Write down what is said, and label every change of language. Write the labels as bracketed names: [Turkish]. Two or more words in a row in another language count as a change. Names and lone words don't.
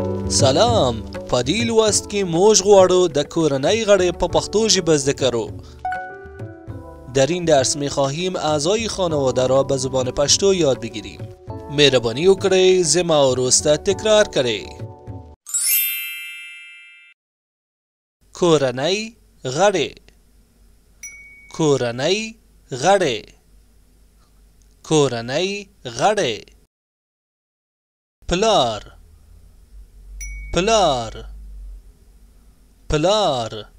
[Pashto] سلام، په دې لوست کې موږ غواړو د کورنۍ غړي په پښتو ژبه زده کړو. [Persian] در این درس می‌خواهیم اعضای خانواده را به زبان پشتو یاد بگیریم. [Pashto] مهربانی وکړئ زما وروسته تکرار کړئ. کورنۍ غړي، کورنۍ غړي، کورنۍ غړي. پلار، پلار، پلار.